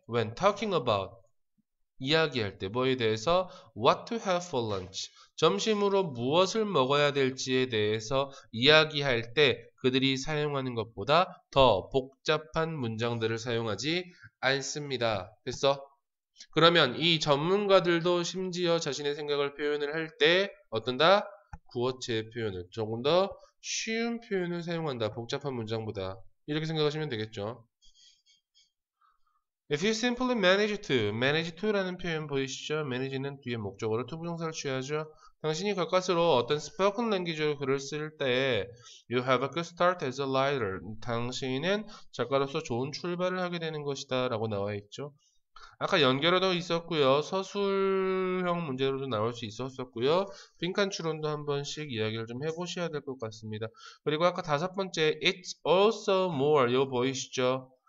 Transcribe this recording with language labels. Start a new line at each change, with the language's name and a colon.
English: When talking about
Korean: 이야기할 때 뭐에 대해서
English: what to have for lunch
Korean: 점심으로 무엇을 먹어야 될지에 대해서 이야기할 때 그들이 사용하는 것보다 더 복잡한 문장들을 사용하지 않습니다. 됐어? 그러면 이 전문가들도 심지어 자신의 생각을 표현을 할 때 어떤다? 구어체의 표현을 조금 더 쉬운 표현을 사용한다. 복잡한 문장보다 이렇게 생각하시면 되겠죠.
English: If you simply manage to라는
Korean: 표현 보이시죠? manage는 뒤에 목적어로 to 부정사를 취하죠. 당신이 가까스로 어떤
English: spoken language로
Korean: 글을 쓸 때
English: you have a good start as a writer.
Korean: 당신은 작가로서 좋은 출발을 하게 되는 것이다 라고 나와 있죠. 아까 연결어도 있었고요. 서술형 문제로도 나올 수 있었고요. 빈칸 추론도 한 번씩 이야기를 좀 해보셔야 될 것 같습니다. 그리고 아까 5번째
English: it's also more
Korean: 이거 보이시죠?